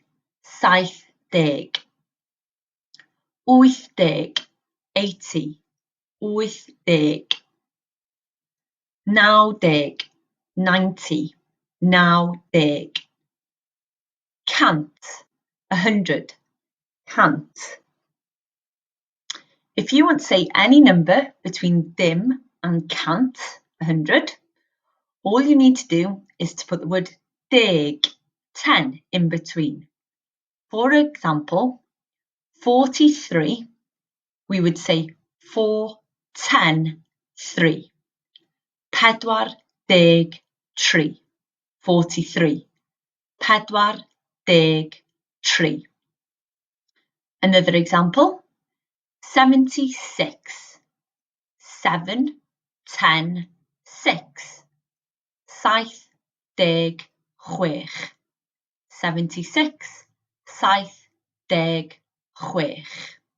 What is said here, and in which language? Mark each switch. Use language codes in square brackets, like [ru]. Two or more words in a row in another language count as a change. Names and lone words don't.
[en] 70. 80, 80. 80. 90, 90. 90. [cy] Cant, 100. Cant. [en] If you want to say any number between dim and cant, 100, all you need to do is to put the word deg, 10, in between. For example, 43, we would say 4, 10, 3. [cy] Pedwar, deg, 3. 43. Pedwar, deg, 3. [en] Another example, 76. 7, 10, 6. [cy] Saith, deg, chwech. 76. Saith, deg, chwech.